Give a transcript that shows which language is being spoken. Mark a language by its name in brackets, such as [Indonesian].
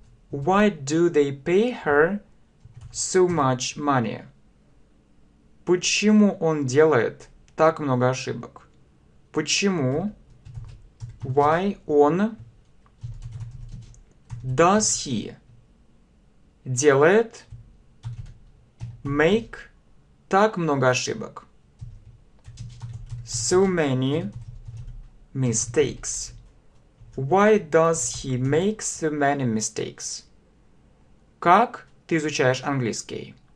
[English] Why do they pay her so much money? [Russian] Почему он делает так много ошибок? Почему? [English] Why [Russian] он? [English] Does he? [Russian] Делает? [English] Make? [Russian] Так много ошибок. [English] So many mistakes. Why does he make so many mistakes? [Russian] Как ты изучаешь английский?